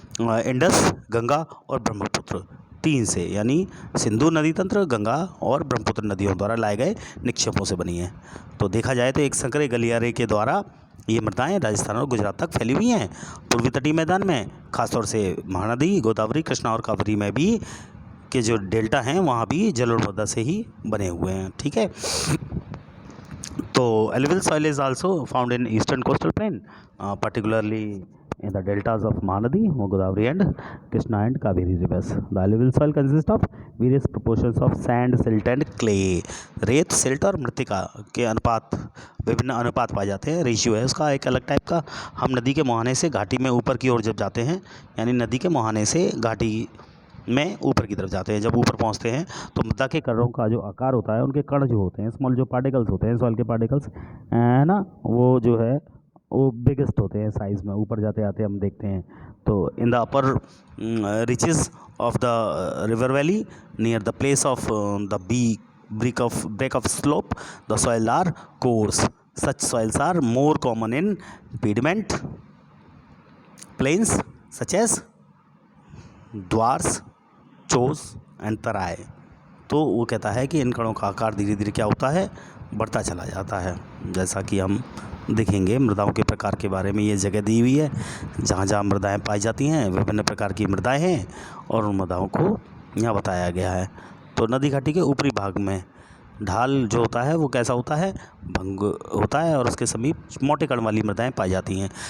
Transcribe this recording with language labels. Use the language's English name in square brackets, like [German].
[Hindi] Indus, Ganga और ब्रह्मपुत्र, 3 से, यानी सिंधु नदी तंत्र, गंगा और ब्रह्मपुत्र नदियों द्वारा लाए गए निक्षेपों से बनी है। तो देखा जाए तो एक संकरे गलियारे के द्वारा ये मृदाएँ राजस्थान और गुजरात तक फैली हुई हैं। पूर्वी तटीय मैदान में खासतौर से महानदी, गोदावरी, कृष्णा और कावेरी में भी के जो डेल्टा हैं वहाँ भी जलोढ़ मृदा से ही बने हुए हैं। ठीक है। [English] तो alluvial soil is also found in eastern coastal plain, particularly in the deltas of Mahanadi, Godavari and Krishna and Kaveri rivers. The alluvial soil consists of various proportions of sand, silt and clay. [Hindi] रेत, silt और मृतिका के अनुपात, विभिन्न अनुपात पाए जाते हैं। रेशियो है उसका एक अलग टाइप का। हम नदी के मुहाने से घाटी में ऊपर की ओर जब जाते हैं, यानी नदी के मुहाने से घाटी में ऊपर की तरफ जाते हैं, जब ऊपर पहुंचते हैं तो मृदा के कणों का जो आकार होता है, उनके कण जो होते हैं, स्मॉल जो पार्टिकल्स होते हैं, सॉइल के पार्टिकल्स, है ना, वो जो है वो बिगेस्ट होते हैं साइज़ में। ऊपर जाते आते हम देखते हैं तो [English] In the upper reaches of the river valley near the place of the break of slope, the soil are coarse. Such soils are more common in pediment plains such as Duars, chos and Terai. [Hindi] तो वो कहता है कि इन कणों का आकार धीरे धीरे क्या होता है, बढ़ता चला जाता है। जैसा कि हम देखेंगे मृदाओं के प्रकार के बारे में ये जगह दी हुई है, जहाँ जहाँ मृदाएं पाई जाती हैं, विभिन्न प्रकार की मृदाएं हैं और उन मृदाओं को यहाँ बताया गया है। तो नदी घाटी के ऊपरी भाग में ढाल जो होता है वो कैसा होता है, भंग होता है, और उसके समीप मोटे कण वाली मृदाएं पाई जाती हैं।